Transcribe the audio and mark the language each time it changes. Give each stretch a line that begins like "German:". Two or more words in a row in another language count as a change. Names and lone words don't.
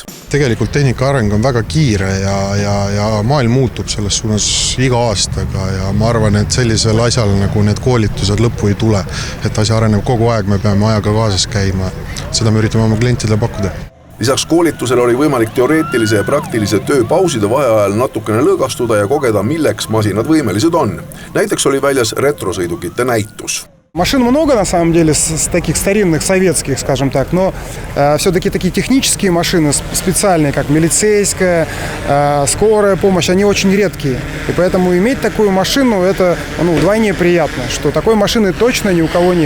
Estonian: Tegelikult tehnika areng on väga kiire ja maailm muutub selles suunas iga aastaga ja ma arvan, et sellisel asjal nagu need koolitused lõppu ei tule, et asja areneb kogu aeg, me peame ajaga kaasas käima. Seda me üritame oma klientidele pakkuda. Lisaks koolitusele oli võimalik teoreetilise ja praktilise tööpauside vaheajal natukene lõõgastuda ja kogeda, milleks masinad võimelised on. Näiteks oli väljas retrosõidukite näitus.
Russian: Машин много, на самом деле, с таких старинных, советских, скажем так, но все-таки такие технические машины, специальные, как милицейская, скорая помощь, они очень редкие. И поэтому иметь такую машину, это вдвойне приятно, что такой машины точно ни у кого нет.